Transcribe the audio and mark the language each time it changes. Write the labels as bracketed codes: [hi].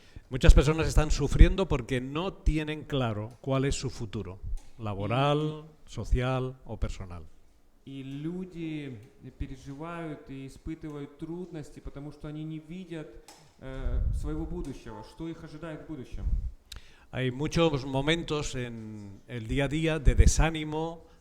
[es] muchas personas están sufriendo porque no tienen claro cuál es su futuro, laboral, social o personal. [ru] И люди переживают и испытывают трудности, потому что они не видят своего будущего, что их ожидает в будущем. [es] Hay muchos momentos en el día a día de desánimo,